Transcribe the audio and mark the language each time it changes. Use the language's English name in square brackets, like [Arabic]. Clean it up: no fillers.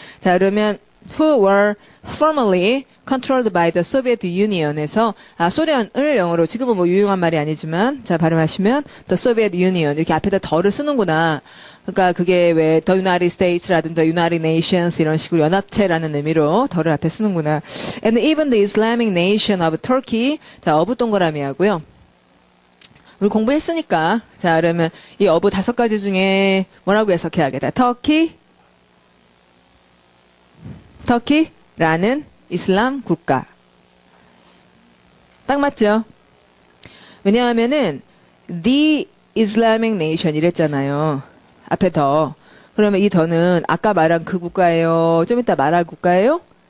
[Korean] 자, 그러면 [English] who were formerly controlled by the Soviet Union [Korean] 에서 소련을 영어로 지금은 뭐 유용한 말이 아니지만 자 발음하시면 the Soviet Union 이렇게 앞에다 더를 쓰는구나. 그러니까 그게 왜 the United States라든지 the United Nations 이런 식으로 연합체라는 의미로 더를 앞에 쓰는구나. [English] And even the Islamic Nation of Turkey [Korean] 자 어부 동그라미 하고요. 우리 공부했으니까 자 그러면 이 어부 5가지 중에 뭐라고 해석해야겠다. 터키라는 이슬람 국가. 딱 맞죠? 왜냐하면은 the Islamic Nation 이랬잖아요. 앞에 더. 그러면 이 더는 아까 말한 그 국가예요? 좀 이따 말할 국가예요?